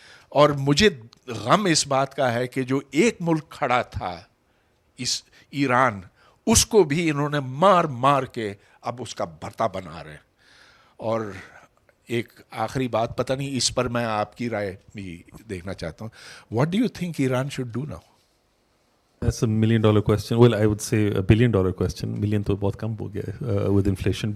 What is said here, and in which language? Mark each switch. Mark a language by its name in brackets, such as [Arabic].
[Urdu] اور مجھے غم اس بات کا ہے کہ جو ایک ملک کھڑا تھا اس ایران, اس کو بھی انہوں نے مار کے اب اس کا بھرتا بنا رہے ہیں. اور ایک آخری بات, پتہ نہیں اس پر میں آپ کی رائے بھی دیکھنا چاہتا ہوں. [English] What do you think Iran should do now? That's $1 million question. Well, I would say $1 billion question. [Urdu] Million تو بہت کم ہو گیا [English] with inflation.